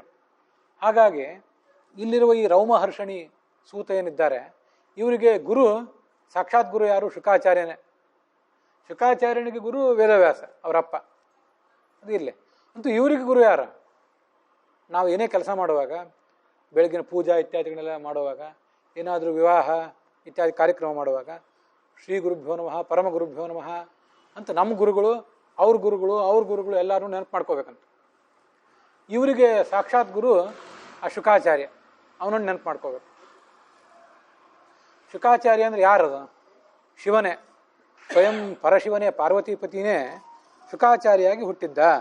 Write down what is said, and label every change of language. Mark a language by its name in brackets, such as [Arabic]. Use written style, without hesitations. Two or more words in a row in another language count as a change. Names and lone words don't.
[Kannada] ಹಾಗಾಗಿ ಇಲ್ಲಿರುವ ಈ ರೌಮಹರ್ಷಣಿ ಸೂತ ಏನಿದ್ದಾರೆ ಇವರಿಗೆ ಗುರು, ಸಾಕ್ಷಾತ್ ಗುರು ಯಾರು? ಶುಕಾಚಾರ್ಯನೇ. ಶುಕಾಚಾರ್ಯನಿಗೆ ಗುರು ವೇದವ್ಯಾಸ ಅವರಪ್ಪ. ಅದು ಇಲ್ಲೇ ಅಂತೂ ಇವರಿಗೆ ಗುರು ಯಾರು? ನಾವು ಏನೇ ಕೆಲಸ ಮಾಡುವಾಗ, ಬೆಳಗಿನ ಪೂಜಾ ಇತ್ಯಾದಿಗಳೆಲ್ಲ ಮಾಡುವಾಗ, ಏನಾದರೂ ವಿವಾಹ ಇತ್ಯಾದಿ ಕಾರ್ಯಕ್ರಮ ಮಾಡುವಾಗ [Sanskrit] ಶ್ರೀ ಗುರುಭ್ಯೋ ನಮಃ, ಪರಮ ಗುರುಭ್ಯೋ ನಮಃ [Kannada] ಅಂತ ನಮ್ಮ ಗುರುಗಳು, ಅವ್ರ ಗುರುಗಳು ಎಲ್ಲರೂ ನೆನಪು ಮಾಡ್ಕೋಬೇಕಂತ. ಇವರಿಗೆ ಸಾಕ್ಷಾತ್ ಗುರು ಆ ಶುಕಾಚಾರ್ಯ, ಅವನನ್ನು ನೆನಪು ಮಾಡ್ಕೋಬೇಕು. ಶುಕಾಚಾರ್ಯ ಅಂದರೆ ಯಾರದು? ಶಿವನೇ, ಸ್ವಯಂ ಪರಶಿವನೇ, ಪಾರ್ವತೀಪತಿನೇ ಶುಕಾಚಾರ್ಯಾಗಿ ಹುಟ್ಟಿದ್ದ.